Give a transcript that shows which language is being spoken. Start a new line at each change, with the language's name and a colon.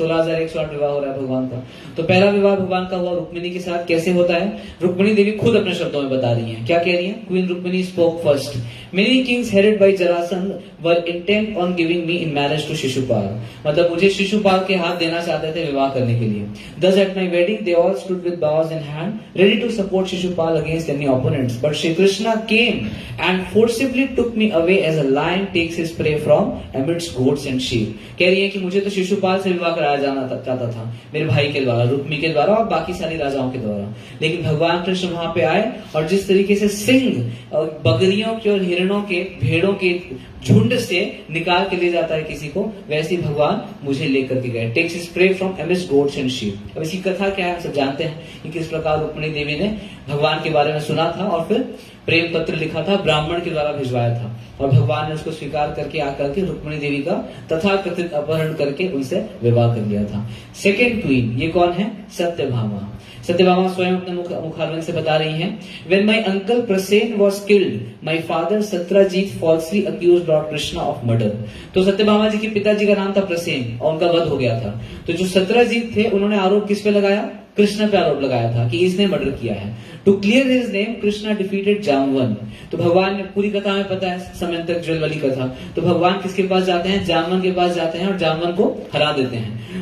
Hindi: 16,108 विवाह हो रहा है भगवान का। तो पहला विवाह भगवान का हुआ रुक्मिणी के साथ। कैसे होता है, रुक्मिणी देवी खुद अपने शब्दों में बता रही है, क्या कह रही है,
English: queen Rukmini spoke first, many kings headed by Jarasandh were intent on giving me in marriage to Shishupal,
Hindi: मतलब मुझे शिशुपाल के हाथ देना चाहते थे विवाह करने के लिए।
English: Thus at my wedding they all stood with bows in hand ready to support Shishupal against any opponents, but Shri Krishna came and forcibly took me away as a lion takes his prey from amidst goats and sheep।
Hindi: कह रही है कि मुझे तो शिशुपाल से विवाह कराया जाना चाहता था, मेरे भाई के द्वारा, रुक्मी के द्वारा और बाकी सारे राजाओं के द्वारा, लेकिन भगवान कृष्ण वहां पे आए और जिस तरीके से सिंह और बकरियों के और हिरणों के, भेड़ों के झुंड से निकाल के ले जाता है किसी को, वैसे ही भगवान मुझे लेकर के गए।
English: Takes his prey from amidst goats and sheep.
Hindi: अब इसकी कथा क्या है, हम सब जानते हैं कि किस प्रकार रुक्मिणी देवी ने भगवान के बारे में सुना था और फिर प्रेम पत्र लिखा था, ब्राह्मण के द्वारा भिजवाया था और भगवान ने उसको स्वीकार करके आकर के रुक्मिणी देवी का तथाकथित अपहरण करके उनसे विवाह कर लिया था।
English: second queen
Hindi: ये कौन है, सत्यभामा। सत्यभामा स्वयं अपने मुखारविंद से बता रही हैं,
English: When my uncle Prasen was killed, my father Satyajit falsely accused Lord Krishna of murder।
Hindi: तो सत्यभामा जी के पिताजी का नाम था प्रसेन और उनका वध हो गया था। तो जो सत्यजीत थे उन्होंने आरोप किस पे लगाया, कृष्ण पे आरोप लगाया था कि इसने मर्डर किया है।
English: To clear his name Krishna defeated Jamvan.
Hindi: तो भगवान ने, पूरी कथा में पता है, समंतक जल वाली कथा, तो भगवान किसके पास जाते हैं, जामवन के पास जाते हैं और जामवन को हरा देते हैं।